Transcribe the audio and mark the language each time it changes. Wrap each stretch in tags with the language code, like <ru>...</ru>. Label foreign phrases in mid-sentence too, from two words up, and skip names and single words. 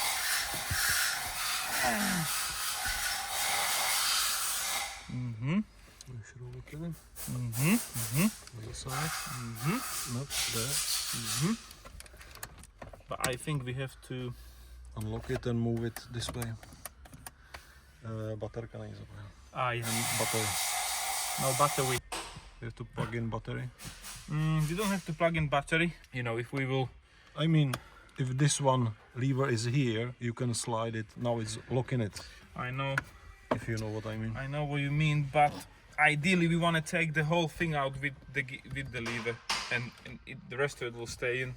<en>We should all look at it. Other side. Not there. But I think we have to Unlock it and move it this way.</en> <cs>Baterka není zapojená.</cs> <en>Battery. No battery. You have to plug in battery. You don't have to plug in battery. You know, if we will. I mean, if this one lever is here, you can slide it. Now it's locking it. I know. If you know what I mean. I know what you mean, but ideally we want to take the whole thing out with the lever, and the rest of it will stay in.</en>